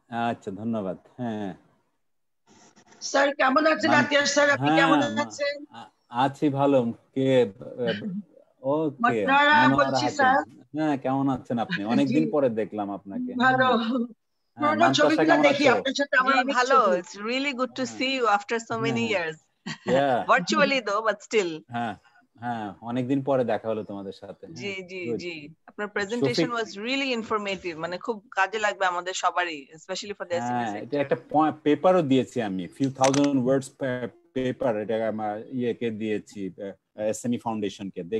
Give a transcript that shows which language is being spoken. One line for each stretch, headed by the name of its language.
Bangla: আচ্ছা ধন্যবাদ। হ্যাঁ স্যার কেমন আছেন? আতিয়ার স্যার আপনি কেমন আছেন? আছি ভালো। কে? ওকে বলছি স্যার। হ্যাঁ কেমন আছেন আপনি? অনেকদিন পরে দেখলাম আপনাকে। ভালো। পুরনো ছবিগুলো দেখি আপনার সাথে আমার অনেক ভালো।
English: It's really good to see you after so many years. Yeah. Virtually though, but still.
Bangla: হ্যাঁ হ্যাঁ, অনেকদিন পরে দেখা হলো তোমাদের সাথে। জি জি জি, আপনার
English: presentation was really informative,
Bangla: মানে খুব কাজে লাগবে আমাদের সবারই,
English: Specially for the SME sector.
Bangla: এটা একটা পেপারও দিয়েছি আমি,
English: few thousand words
Bangla: পেপার, এটা আমার ইয়েকে দিয়েছি, এসএমই ফাউন্ডেশন কে।